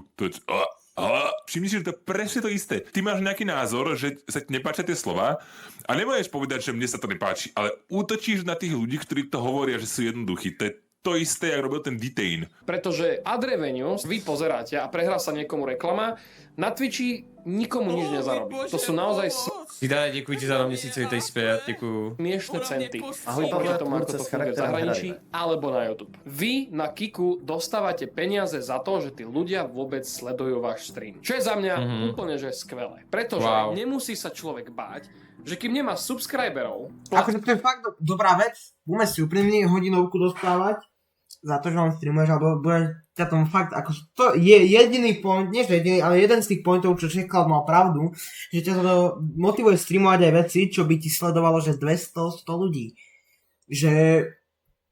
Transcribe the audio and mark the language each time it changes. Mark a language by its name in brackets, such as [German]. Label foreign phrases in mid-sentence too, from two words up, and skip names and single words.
[Slovak] Všimni si, že to je presne to isté. Ty máš nejaký názor, že sa ti nepáčia tie slova a nemôžeš povedať, že mne sa to nepáči, ale útočíš na tých ľudí, ktorí to hovoria, že sú jednoduchí. To je to isté, jak robil ten Detain. Pretože [English] ad revenue [Slovak] vy pozeráte a prehrá sa niekomu reklama, na Twitchi nikomu nič nezarobí. To sú naozaj [Czech] Vidane, děkuji ti za měsíce, vítej zpět, děkuju. [Slovak] smiešne centy. A hľadajte tomu, ako to funguje v zahraničí alebo na YouTube. Vy na Kiku dostávate peniaze za to, že tí ľudia vôbec sledujú váš stream. Čo je za mňa úplne že skvelé. Pretože nemusí sa človek báť, že kým nemá subscriberov... Akože to je fakt dobrá vec, budeme si úprimne hodinovku dostávať za to, že on streamuješ, alebo bude ťa tom fakt, ako to je jediný point, nie že jediný, ale jeden z tých pointov, čo Čechklad mal pravdu, že ťa to motivuje streamovať aj veci, čo by ti sledovalo, že 200-100 ľudí.